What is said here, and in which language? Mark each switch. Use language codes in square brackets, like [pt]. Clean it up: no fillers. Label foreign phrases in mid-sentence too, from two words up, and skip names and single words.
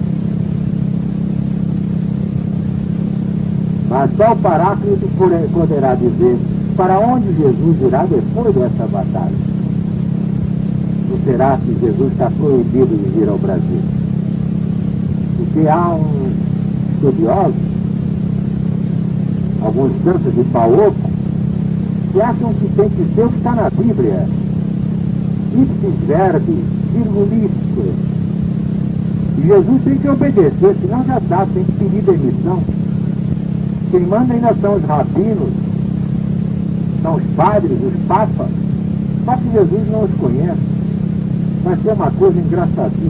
[pt] Mas só o Paráclito poderá dizer para onde Jesus irá depois dessa batalha. Não será que Jesus está proibido de vir ao Brasil? Porque há uns estudiosos, alguns santos de pau oco, que acham que tem que ser o que está na Bíblia. [la] Ipsis verbi, virgulístico. [pt] E Jesus tem que obedecer, senão já sabe, tem que pedir demissão. Quem manda ainda são os rabinos, são os padres, os papas. Só que Jesus não os conhece. Vai ser uma coisa engraçadíssima.